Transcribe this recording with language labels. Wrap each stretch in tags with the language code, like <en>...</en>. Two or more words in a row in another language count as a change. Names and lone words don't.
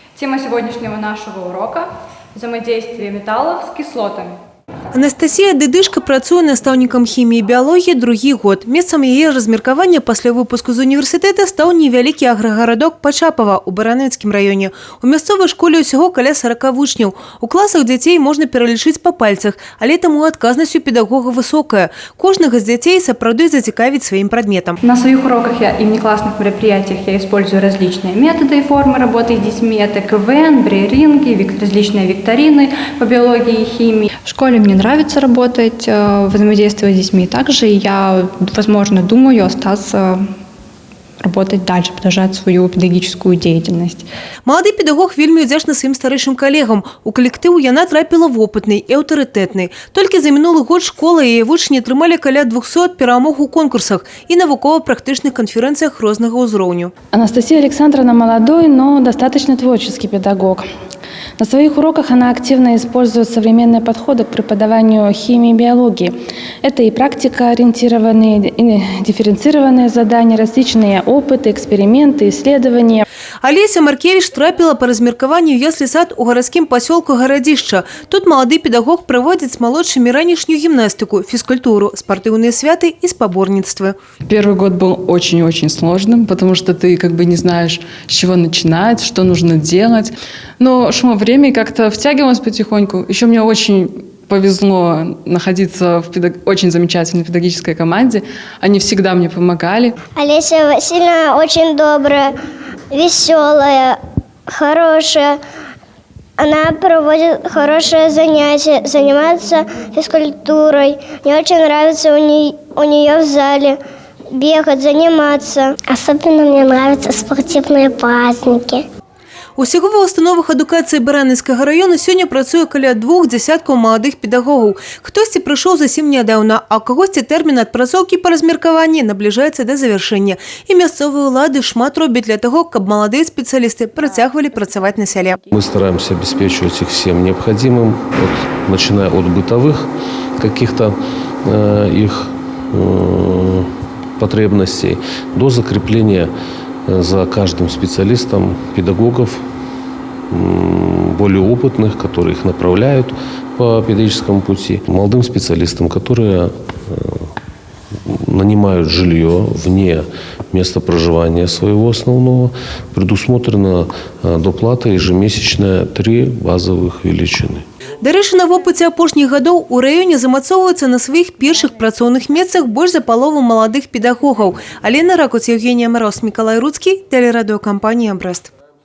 <ru>Тема сегодняшнего нашего урока – взаимодействие металлов с кислотами.</ru> <be>Анастасія Дыдышка працуе настаўнікам хіміі і біялогіі другі год. Месцам яе размеркавання пасля выпуску з універсітэта стаў невялікі аграгарадок Пачапава ў Баранавіцкім раёне. У мясцовай школе ўсяго каля 40 вучняў. У класах дзяцей можна пералічыць па пальцах, але таму адказнасць у педагога высокая. Кожнага з дзяцей сапраўды зацікавіць сваім прадметам.</be> <ru>На своих уроках и внеклассных мероприятиях я использую различные методы и формы работы с детьми. Это КВН, брейринги, различные викторины по биологии и химии. В школе мне нравится работать, взаимодействовать с детьми. Также я, возможно, думаю остаться работать дальше, продолжать свою педагогическую деятельность.</ru> <be>Малады педагог вельмі удзячны сваім старэйшым калегам. У калектыў яна трапіла вопытнай і аўтарытэтнай. Толькі за мінулы год школа і яе вучні атрымалі каля 200 перамог у конкурсах і навукова-практычных канферэнцыях рознага ўзроўню.</be> <ru>Анастасия Александровна молодой, но достаточно творческий педагог. На своих уроках она активно использует современные подходы к преподаванию химии и биологии. Это и практикоориентированные, и дифференцированные задания, различные опыты, эксперименты, исследования.</ru> <be>Олеся Маркевич трапіла па размеркаванню ў яслі-сад у гарадскім пасёлку Гарадзішча. Тут малады педагог праводзіць з малодшымі ранішнюю гімнастыку, фізкультуру, спартыўныя святы і спаборніцтвы.</be> <ru>Первый год был очень-очень сложным, потому что ты не знаешь, с чего начинать, что нужно делать. Но шло время и как-то втягивалось потихоньку. Еще мне очень повезло находиться в очень замечательной педагогической команде. Они всегда мне помогали. Олеся Васильевна очень добрая, веселая, хорошая. Она проводит хорошие занятия, занимается физкультурой. Мне очень нравится у нее в зале бегать, заниматься. Особенно мне нравятся спортивные праздники.</ru> <be>Усяго ва установах адукацыі Баранавіцкага раёна сёння працуе каля 2 десяткаў маладых педагогаў. Хтосьці прыйшоў зусім нядаўна, а ў кагосьці тэрмін адпрацоўкі па размеркаванні набліжаецца да завяршэння. І мясцовыя ўлады шмат робяць</be> <ru>для того,</ru> <be>каб маладыя спецыялісты працягвалі працаваць на сяле.</be> <ru>Мы стараемся обеспечивать их всем необходимым, начиная от бытовых каких-то их потребностей до закрепления за каждым специалистом педагогов, более опытных, которые их направляют по педагогическому пути, молодым специалистам, которые нанимают жилье вне места проживания своего основного, предусмотрена доплата ежемесячная 3 базовых величины.</ru> <be>Дарэчы, на вопыце апошніх гадоў у раёне замацоўваюцца на сваіх першых працоўных месцах больш за палову маладых педагогаў.</be> <ru>Алена Ракуц, Евгения Мороз, Миколай Руцкий, телерадиокомпания «Брест».</ru>